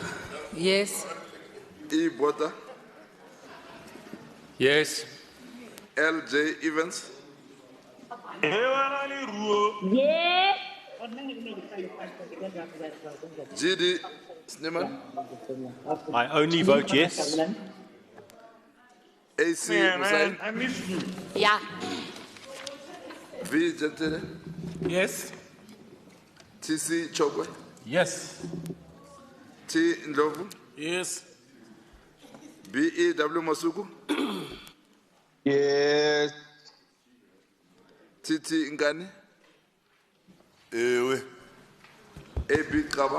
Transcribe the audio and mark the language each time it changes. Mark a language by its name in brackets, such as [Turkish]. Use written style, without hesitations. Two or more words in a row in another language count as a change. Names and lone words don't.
[English] Yes. E. Bota. Yes. L.J. Evans, Yes. G.D. Sneeman, I only vote yes. A.C. Hussain, I missed you. Yeah. V. Gentile, Yes. T.C. Chokwe, Yes. T. Ndlovu, Yes. B.E.W. Masuku, Yes. T.T. Ngani, Ewe, A.B. Kaba,